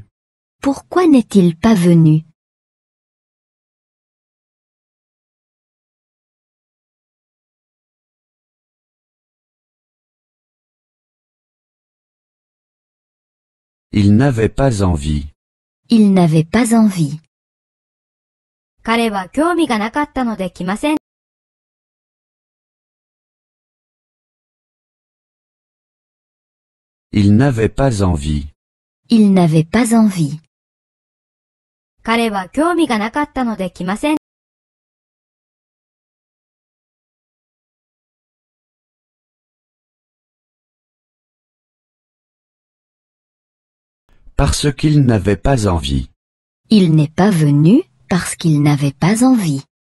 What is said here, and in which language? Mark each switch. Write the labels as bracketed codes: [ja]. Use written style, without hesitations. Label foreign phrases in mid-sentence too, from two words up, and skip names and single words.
[fr] Pourquoi n'est-il pas venu? Il n'avait pas envie. Il n'avait pas envie. [ja] 彼は興味がなかったので来ません。 [fr] Il n'avait pas envie. Il n'avait pas envie. [ja] 彼は興味がなかったので来ません。 [fr] Parce qu'il n'avait pas envie. Il n'est pas venu parce qu'il n'avait pas envie.